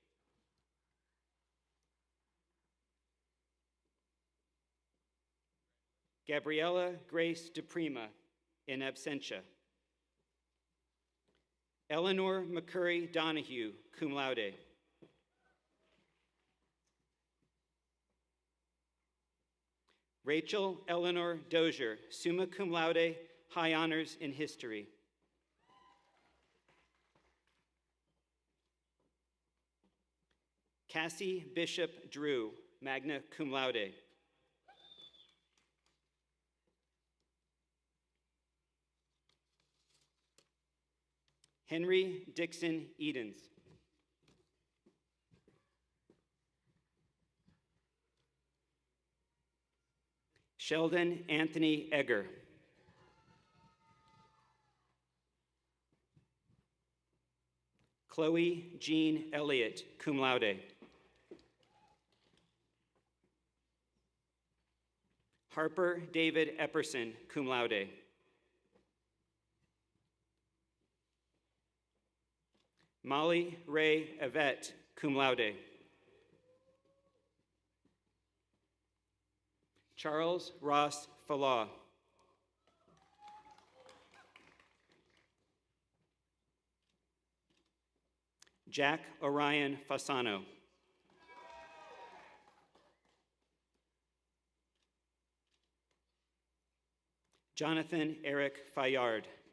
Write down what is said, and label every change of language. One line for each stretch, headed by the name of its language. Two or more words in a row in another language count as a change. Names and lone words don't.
English: Gabriella Grace DePrima,
Latin: in absentia.
English: Eleanor McCurry Donahue,
Latin: cum laude.
English: Rachel Eleanor Dozier,
Latin: summa cum laude,
English: high honors in history. Cassie Bishop Drew,
Latin: magna cum laude.
English: Henry Dixon Edens. Sheldon Anthony Egger. Chloe Jean Elliott,
Latin: cum laude.
English: Harper David Epperson,
Latin: cum laude.
English: Molly Ray Yvette,
Latin: cum laude.
English: Charles Ross Falah. Jack Orion Fasano. Jonathan Eric Fayard.